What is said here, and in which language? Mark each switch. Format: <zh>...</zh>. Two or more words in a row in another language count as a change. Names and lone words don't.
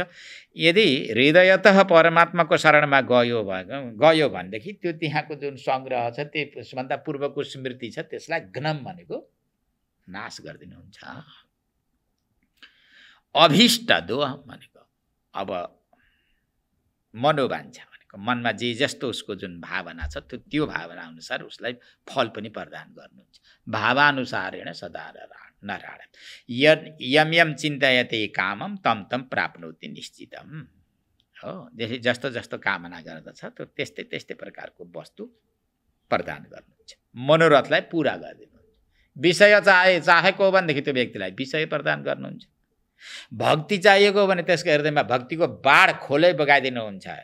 <ne>यदि हृदयतः परमात्माको शरणमा गयो भनेदेखि त्यो त्यहाँको जुन सङ्ग्रह छ, त्यसभन्दा पूर्वको स्मृति छ, त्यसलाई घ्नम भनेको नाश गरिदिनुहुन्छ। अभिष्ट दोह भनेको अब मनोवाञ्छा, मनमा जे जस्तो उसको जुन भावना छ त्यो भावना अनुसार उसलाई फल पनि प्रदान गर्नुहुन्छ।</ne> <sa>भावानुसारेण सदा नारायण यम यम चिन्तयते कामम तम तम प्राप्नोति निश्चितम।</sa> <ne>हो जस्तो कामना गर्दछ त्यो त्यस्तै प्रकारको वस्तु प्रदान गर्नुहुन्छ। मनोरथलाई पुरा गरिदिनुहुन्छ। विषय चाहेको हो भनेदेखि त्यो व्यक्तिलाई विषय प्रदान गर्नुहुन्छ। भक्ति चाहिएको भने त्यसको हृदयमा भक्तिको बाढ खोलै बगाइदिनुहुन्छ।</ne>